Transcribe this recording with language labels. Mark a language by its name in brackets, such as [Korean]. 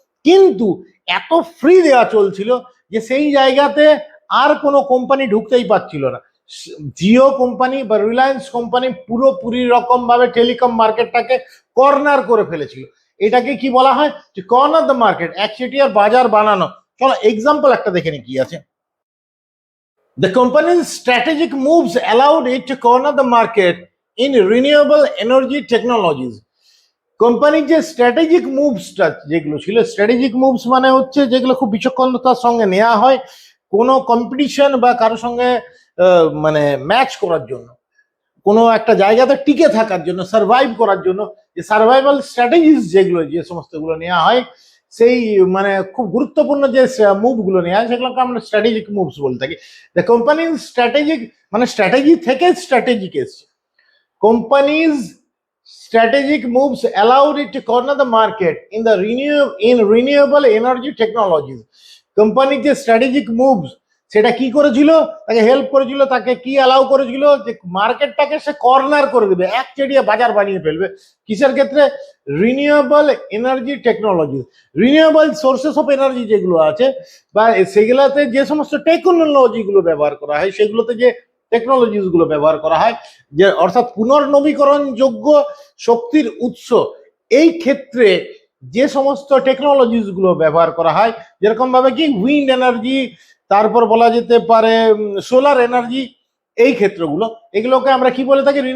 [Bangla] কিন্তু এত ফ্রি দেওয়া চলছিল যে সেই জায়গাতে আর কোনো কোম্পানি ঢুকতেই পারছিল না। জিও কোম্পানি বা রিলায়েন্স কোম্পানি পুরোপুরি রকম ভাবে টেলিকম মার্কেটটাকে কর্নার করে ফেলেছিল। এটাকে কি বলা হয়, যে [English] corner the market, [Bangla] একচেটিয়ার বাজার বানানো। চলো এক্সাম্পল একটা দেখে নি কি আছে। [English] The company's strategic moves allowed it to corner the market in renewable energy technologies. [Bangla] কোম্পানির যে স্ট্র্যাটেজিক মুভসটা যেগুলো ছিল, স্ট্র্যাটেজিক মুভস মানে হচ্ছে যেগুলো খুব বিচক্ষণতার সঙ্গে নেওয়া হয় কোনো কম্পিটিশন বা কারোর সঙ্গে মানে ম্যাচ করার জন্য, কোনো একটা জায়গাতে টিকে থাকার জন্য, সার্ভাইভ করার জন্য, যে সার্ভাইভাল স্ট্র্যাটেজিস যেগুলো, যে সমস্তগুলো নেওয়া হয়, সেই মানে খুব গুরুত্বপূর্ণ যে মুভগুলো নেওয়া হয় সেগুলোকে আমরা স্ট্র্যাটেজিক মুভস বলে থাকি। [English] the companies strategic, [Bangla] মানে স্ট্র্যাটেজি থেকে স্ট্র্যাটেজিক এসছে। Companies [English] strategic moves allowed it to corner the market in the renewable energy technologies. [Bangla] কোম্পানির যে স্ট্র্যাটেজিক মুভস সেটা কি করেছিল, তাকে হেল্প করেছিল, তাকে কি অ্যালাউ করেছিল যে মার্কেটটাকে সে কর্নার করে দেবে, একচেটিয়া বাজার বানিয়ে ফেলবে। কিসের ক্ষেত্রে? Renewable energy technology, renewable sources of energy যেগুলো আছে বা সেগুলোতে যে সমস্ত টেকনোলজি গুলো ব্যবহার করা হয়, সেগুলোতে যে টেকনোলজিস গুলো ব্যবহার করা হয়, যে অর্থাৎ পুনর্নবীকরণযোগ্য শক্তির উৎস, এই ক্ষেত্রে যে সমস্ত টেকনোলজিস গুলো ব্যবহার করা হয়, যেরকম ভাবে কি উইন্ড এনার্জি, তারপর বলা যেতে পারে সোলার এনার্জি, এই ক্ষেত্রগুলো, এগুলোকে আমরা কি বলে থাকি?